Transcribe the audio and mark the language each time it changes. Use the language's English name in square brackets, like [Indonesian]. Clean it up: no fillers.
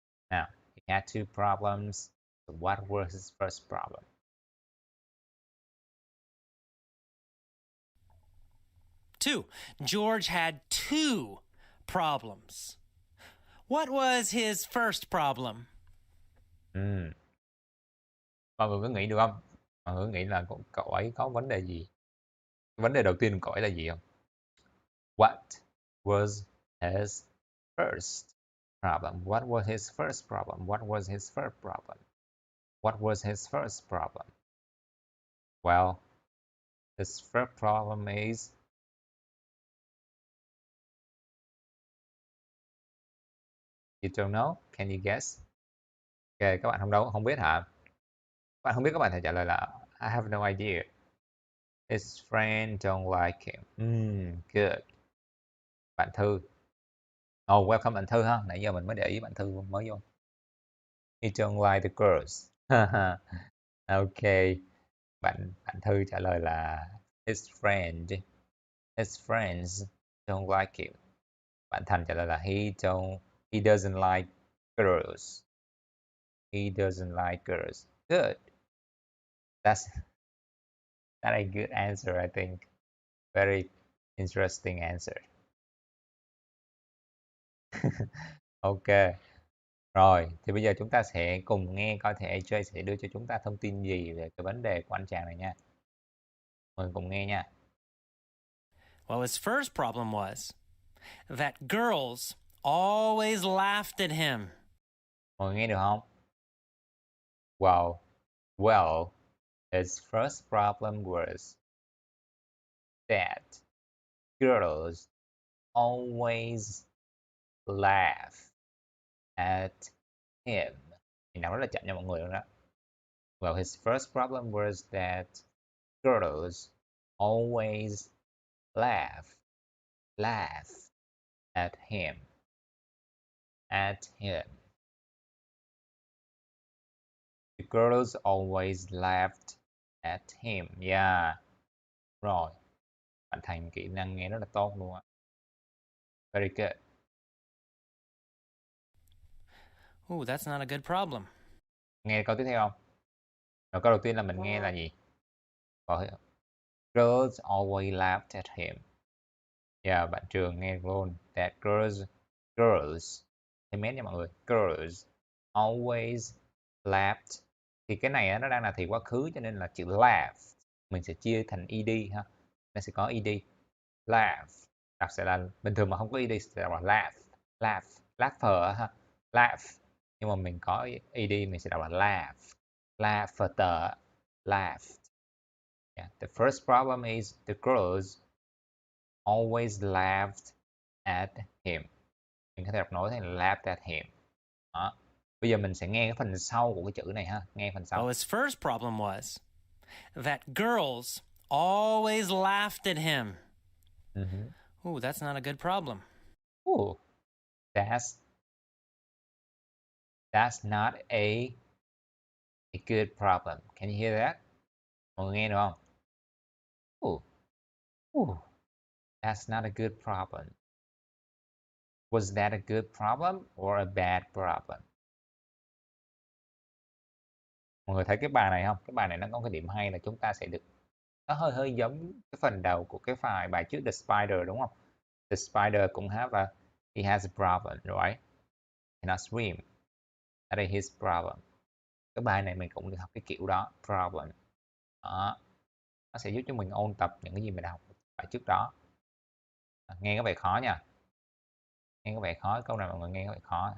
[English] Now, he had two problems. So what was his first problem? Two. George had two problems. What was his first problem? [Vietnamese] Mọi người có nghĩ được không? Mọi người nghĩ là cậu ấy có vấn đề gì? Vấn đề đầu tiên của cậu ấy là gì không? [English] What was his first problem? What was his first problem? What was his first problem? What was his first problem? Well, his first problem is you don't know. Can you guess? [Vietnamese] Ok, các bạn không biết hả? Các bạn không biết các bạn thể trả lời là [English] I have no idea. His friend don't like him. [Vietnamese] Good. Bạn Thư. Oh, welcome bạn Thư ha. Nãy giờ mình mới để ý bạn Thư mới vô. [English] He don't like the girls. Ok. [Vietnamese] Bạn Thư trả lời là [English] his friends don't like him. [Vietnamese] Bạn Thành trả lời là [English] he doesn't like girls. He doesn't like girls. Good. That's a good answer, I think. Very interesting answer. Ok. [Vietnamese] Rồi, thì bây giờ chúng ta sẽ cùng nghe coi thầy AJ sẽ đưa cho chúng ta thông tin gì về cái vấn đề của anh chàng này nha. Mời cùng nghe nha. [English] Well, his first problem was that girls always laughed at him. [Vietnamese] Mọi người nghe được không? [English] Well, his first problem was that girls always laugh at him. [Vietnamese] Thì nào rất là chậm cho mọi người luôn đó. [English] Well, his first problem was that girls always laugh at him. The girls always laughed at him. Yeah. Rồi. [Vietnamese] Bạn thành kỹ năng nghe rất là tốt luôn á. [English] Very good. Ooh, that's not a good problem. [Vietnamese] Nghe câu tiếp theo không? Rồi câu đầu tiên là mình nghe là gì? [English] Girls always laughed at him. [Vietnamese] Yeah, bạn Trường nghe luôn. [English] That girls. [Vietnamese] Thêm mét nha mọi người. [English] Girls always laughed. [Vietnamese] Thì cái này á, nó đang là thì quá khứ cho nên là chữ laugh mình sẽ chia thành ed ha. Nó sẽ có ed. Laugh. Đọc sẽ là bình thường mà không có ed sẽ đọc là laugher ha. Laugh. Nhưng mà mình có ed mình sẽ đọc là laugher. [English] Laughed. Yeah. The first problem is the girls always laughed at him. [Vietnamese] Mình có thể đọc nối thành [English] laughed at him. [Vietnamese] Đó. Bây giờ mình sẽ nghe cái phần sau của cái chữ này ha. Nghe phần sau. [English] Well, his first problem was that girls always laughed at him. Ooh, that's not a good problem. Ooh, that's not a good problem. Can you hear that? Mọi người nghe được không? Ooh, that's not a good problem. Was that a good problem or a bad problem? [Vietnamese] Mọi người thấy cái bài này không? Cái bài này nó có cái điểm hay là chúng ta sẽ được, nó hơi giống cái phần đầu của cái file bài trước The Spider đúng không? [English] The Spider cũng he has a problem, right? Cannot swim. That is his problem. [Vietnamese] Cái bài này mình cũng được học cái kiểu đó, problem. Đó. Nó sẽ giúp cho mình ôn tập những cái gì mình đã học bài trước đó. Nghe có vẻ khó nha. Nghe có vẻ khó, câu này mọi người nghe có vẻ khó.